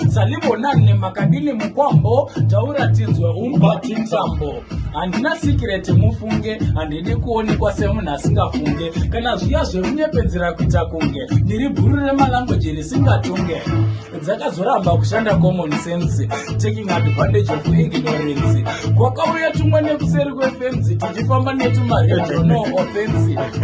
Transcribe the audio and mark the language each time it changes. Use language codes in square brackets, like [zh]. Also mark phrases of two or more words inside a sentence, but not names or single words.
[sn] Salibonane makadini mukwambo, taura tinzwe umpati ntambo. Handina secret mufunge, handidi kuonekwa semunhu asingafunge. Kana zviya zvemunyepedzera kuita kunge, ndiri bhuru remalanguage risingatunge. Dzakazoramba kushanda [en] common sense, taking advantage of ignorance. [sn] Kwakauya tumwe nekuseri kwefenzi, tichifamba netumaredho [en] no offense.